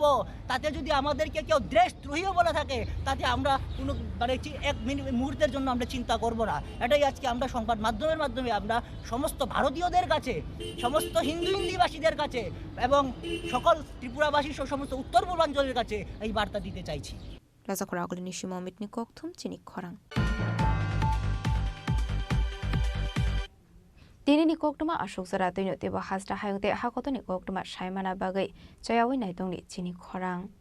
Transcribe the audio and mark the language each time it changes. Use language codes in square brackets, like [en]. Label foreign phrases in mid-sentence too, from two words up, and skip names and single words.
[bn] তাতে যদি আমাদেরকে কেউ দেশদ্রোহীও বলে থাকে, তাতে আমরা কোনো মানে এক মুহূর্তের জন্য আমরা চিন্তা করব না। এটাই আজকে আমরা সংবাদ মাধ্যমের মাধ্যমে আমরা সমস্ত ভারতীয়দের কাছে, সমস্ত হিন্দিভাষীদের কাছে এবং সকল ত্রিপুরাবাসী সমস্ত উত্তর পূর্বাঞ্চলের কাছে এই বার্তা দিতে চাইছি। [trp] Raza Koragolini Shima Omitni Koktum Chinik Khorang. Dini ni koktuma ashok zara tino teba hasra hayungte hakoto ni koktuma shaimana bagai chayawi naitong ni Chinik Khorang.